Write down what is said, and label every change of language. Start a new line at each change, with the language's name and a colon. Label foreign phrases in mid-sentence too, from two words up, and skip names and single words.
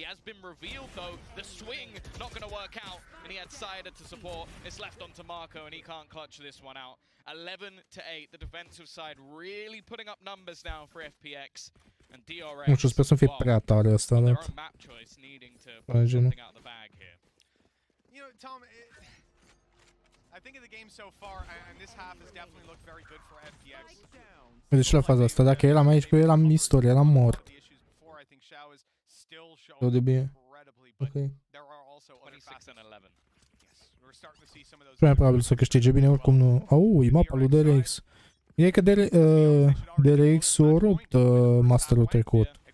Romanian: Nu știu, sper să nu fie prea tare asta, dar... Genul.
English: You know, Tom, I think of the game so far, and this half has definitely looked very good for FPX.
Romanian: Deci la faza asta, dacă eram aici cu el, eram istorie, eram mort. Tot de bine. Ok. Cel mai probabil să câștige bine, oricum nu... Au, e mapa lui DRX. E că DRX a rupt masterul trecut.